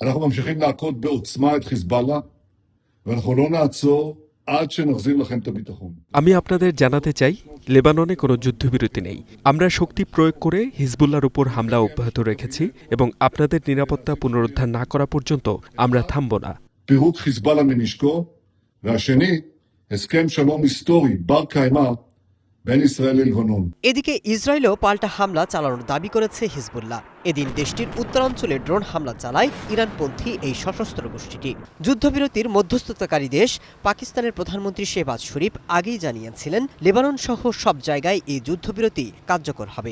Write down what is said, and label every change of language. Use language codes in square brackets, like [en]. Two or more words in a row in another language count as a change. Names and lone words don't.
[bn] আমি আপনাদের জানাতে চাই, লেবাননে কোনো যুদ্ধবিরতি নেই। আমরা শক্তি প্রয়োগ করে হিজবুল্লাহর উপর হামলা অব্যাহত রেখেছি এবং আপনাদের নিরাপত্তা পুনরুদ্ধার না করা পর্যন্ত আমরা থামব না। [he] פירוק חיזבאללה מנשקו, והשני, הסכם שלום היסטורי בר קיימא בין ישראל ללבנון. [bn] এদিকে ইসরায়েলও পাল্টা হামলা চালানোর দাবি করেছে হিজবুল্লাহ। এদিন দেশটির উত্তরাঞ্চলে ড্রোন হামলা চালায় ইরানপন্থী এই সশস্ত্র গোষ্ঠীটি। যুদ্ধবিরতির মধ্যস্থতাকারী দেশ পাকিস্তানের প্রধানমন্ত্রী শেহবাজ শরীফ আগেই জানিয়েছিলেন, লেবানন সহ সব জায়গায় এই যুদ্ধবিরতি কার্যকর হবে।